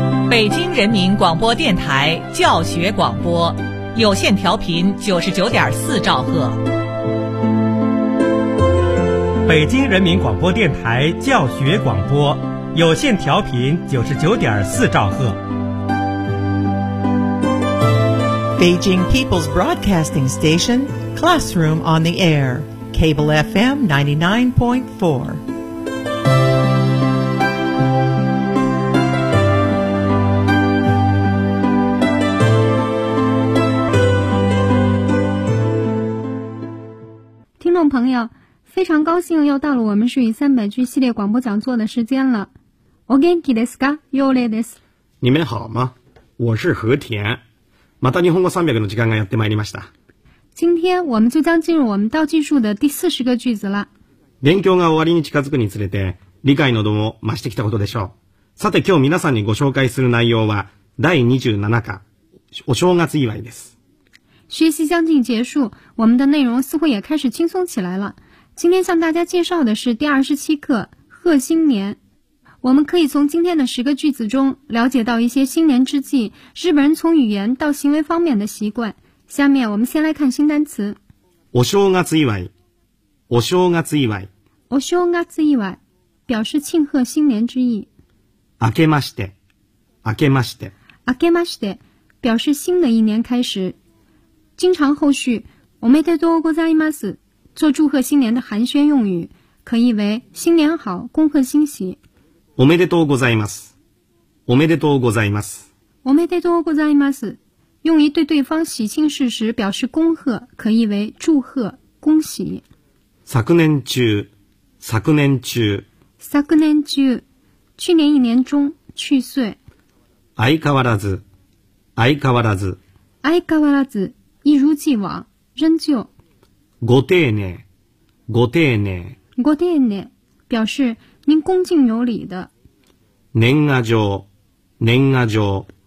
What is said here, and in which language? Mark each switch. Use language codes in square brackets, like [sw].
[zh] 北京人民广播电台教学广播，有线调频99.4兆赫。北京人民广播电台教学广播，有线调频99.4兆赫。 [en] Beijing People's Broadcasting Station, Classroom on the Air, Cable FM 99.4. [zh] 朋友，非常高兴又到了我们属于三百句系列广播讲座的时间了。 [ja] お元気ですか？よれです。 [zh] 你们好吗？我是和田。 [ja] また日本語300の時間がやってまいりました。 [zh] 今天我们就将进入我们倒计数的第40个句子了。 [ja] 勉強が終わりに近づくにつれて、理解の度も増してきたことでしょう。さて今日皆さんにご紹介する内容は第27課、お正月祝いです。 [zh] 学习将近结束，我们的内容似乎也开始轻松起来了。今天向大家介绍的是第27课贺新年。我们可以从今天的10个句子中了解到一些新年之际日本人从语言到行为方面的习惯。下面我们先来看新单词。 [ja] お正月祝い。お正月祝い。 [zh] お正月祝い。表示庆贺新年之意。 [ja] 明けまして。明けまして。 [zh] 明けまして。表示新的一年开始。经常后续おめでとうございます做祝贺新年的寒暄用语，可以为新年好，恭贺新喜。 [ja] おめでとうございます。おめでとうございます。おめでとうございます。 [zh] 用于对对方喜庆事时表示恭贺，可以为祝贺、恭喜。 [ja] 昨年中、昨年中、 [zh] 昨年中、去年一年中、去岁。 [ja] 相変わらず、相変わらず、 [zh] 相変わらず。一如既往，仍旧。 [ja] ご丁寧、ご丁寧、 [zh] ご丁寧，表示您恭敬有礼的。 [ja] 年賀状、年賀状、